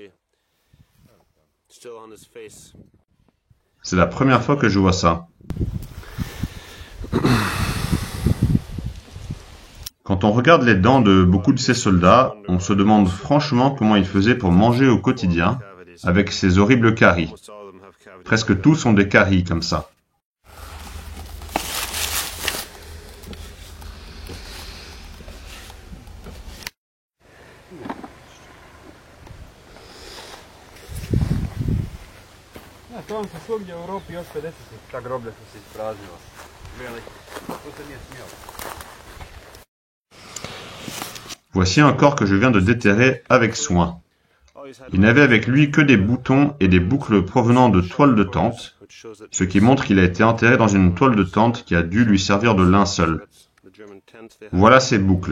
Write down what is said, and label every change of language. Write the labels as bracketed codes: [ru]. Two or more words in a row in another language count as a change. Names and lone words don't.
[fr] C'est la première fois que je vois ça. Quand on regarde les dents de beaucoup de ces soldats, on se demande franchement comment ils faisaient pour manger au quotidien avec ces horribles caries. Presque tous ont des caries comme ça. [hr] To vam se svugdje u Europi još 50 ta groblja su se ispraznila. To se nije smjelo. [fr] Voici un corps que je viens de déterrer avec soin. Il n'avait avec lui que des boutons et des boucles provenant de toiles de tente, ce qui montre qu'il a été enterré dans une toile de tente qui a dû lui servir de linceul. Voilà ces boucles.